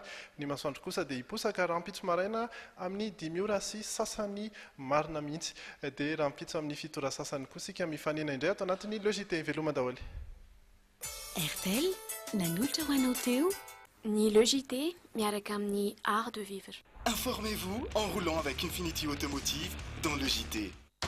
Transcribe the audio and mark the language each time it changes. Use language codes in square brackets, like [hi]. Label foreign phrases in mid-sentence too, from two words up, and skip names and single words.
[mg] Ny masoandro kosa dia hiposaka rahampitso maraina amin'ny 10 ora sy sasany marina mihitsy dia rahampitso amin'ny 7 ora sasany koa sika mifanena indray ato anatin'ny logité. Veloma daholo. RTL nanolotra ho anao teo ny logité miaraka amin'ny [fr] art de vivre. Informez-vous en roulant avec Infinity Automotive dans le JT.